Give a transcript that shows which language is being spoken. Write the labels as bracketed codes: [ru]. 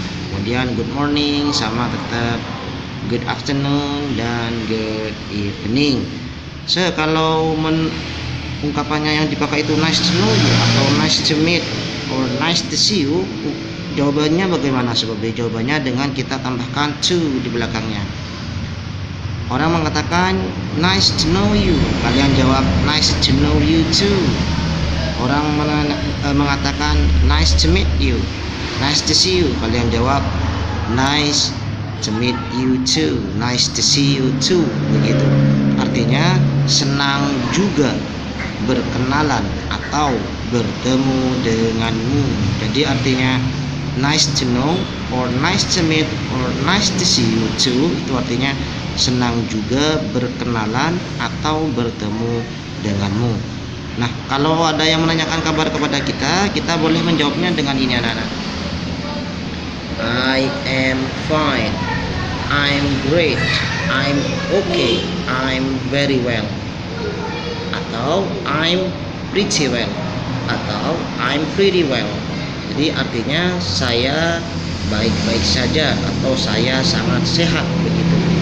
[en] Kemudian good morning [id] sama tetap [en] good afternoon dan good evening. [id] Kalau ungkapannya yang dipakai itu [en] nice to know you atau nice to meet or nice to see you, [id] jawabannya bagaimana? Sebagai jawabannya dengan kita tambahkan to di belakangnya. Orang mengatakan [en] nice to know you, [id] kalian jawab [en] nice to know you too. [id] Orang mengatakan [en] nice to meet you, nice to see you, [id] kalian jawab [en] nice to meet you too, nice to see you too. [id] Begitu. Artinya senang juga berkenalan atau bertemu denganmu. Jadi artinya [en] nice to know or nice to meet or nice to see you too, [id] itu artinya senang juga berkenalan atau bertemu denganmu. Nah, kalau ada yang menanyakan kabar kepada kita boleh menjawabnya dengan ini, anak-anak. [en] I am fine, I'm great, I'm okay, I'm very well, atau I'm pretty well, atau I'm pretty well. [id] Jadi artinya saya baik-baik saja atau saya sangat sehat, begitu.